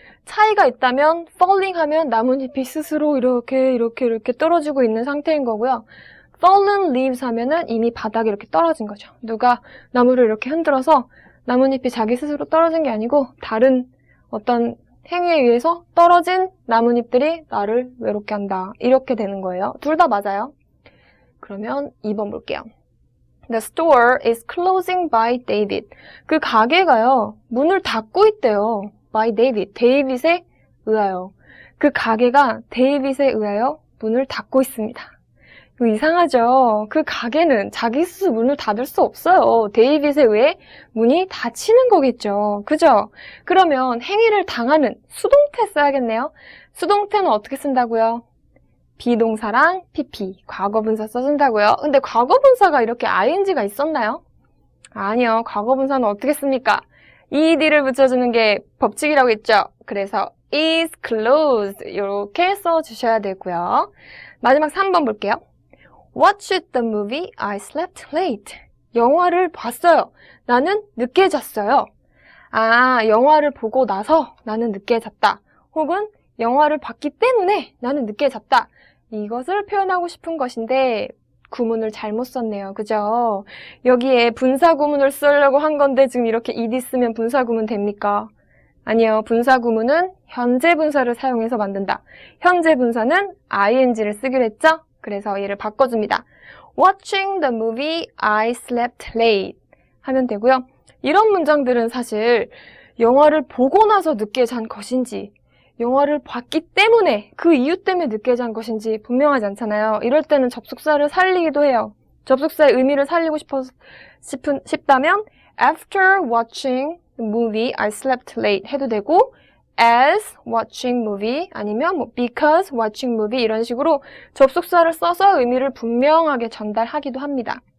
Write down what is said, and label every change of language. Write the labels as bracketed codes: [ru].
[ko] 차이가 있다면 falling 하면 나뭇잎이 스스로 이렇게 떨어지고 있는 상태인 거고요. [en] fallen leaves [ko] 하면은 이미 바닥에 이렇게 떨어진 거죠. 누가 나무를 이렇게 흔들어서 나뭇잎이 자기 스스로 떨어진 게 아니고 다른 어떤 행위에 의해서 떨어진 나뭇잎들이 나를 외롭게 한다. 이렇게 되는 거예요. 둘 다 맞아요. 그러면 2번 볼게요. [en] The store is closing by David. [ko] 그 가게가요. 문을 닫고 있대요. [en] by David. [ko] 데이빗에 의하여. 그 가게가 데이빗에 의하여 문을 닫고 있습니다. 이거 이상하죠? 그 가게는 자기 스스로 문을 닫을 수 없어요. 데이빗에 의해 문이 닫히는 거겠죠. 그죠? 그러면 행위를 당하는 수동태 써야겠네요. 수동태는 어떻게 쓴다고요? 비동사랑 PP, 과거분사 써준다고요. 근데 과거분사가 이렇게 ing가 있었나요? 아니요. 과거분사는 어떻게 씁니까? ed를 붙여주는 게 법칙이라고 했죠. 그래서 [en] is closed [ko] 이렇게 써주셔야 되고요. 마지막 3번 볼게요. [en] Watched the movie, I slept late. [ko] 영화를 봤어요. 나는 늦게 잤어요. 영화를 보고 나서 나는 늦게 잤다. 혹은 영화를 봤기 때문에 나는 늦게 잤다. 이것을 표현하고 싶은 것인데 구문을 잘못 썼네요. 그죠? 여기에 분사구문을 쓰려고 한 건데 지금 이렇게 ed 쓰면 분사구문 됩니까? 아니요. 분사구문은 현재 분사를 사용해서 만든다. 현재 분사는 ing를 쓰기로 했죠? 그래서 얘를 바꿔줍니다. [en] Watching the movie, I slept late [ko] 하면 되고요. 이런 문장들은 사실 영화를 보고 나서 늦게 잔 것인지 영화를 봤기 때문에 그 이유 때문에 늦게 잔 것인지 분명하지 않잖아요. 이럴 때는 접속사를 살리기도 해요. 접속사의 의미를 살리고 싶다면 [en] After watching the movie, I slept late [ko] 해도 되고 [en] as watching movie [ko] 아니면 뭐 [en] because watching movie [ko] 이런 식으로 접속사를 써서 의미를 분명하게 전달하기도 합니다.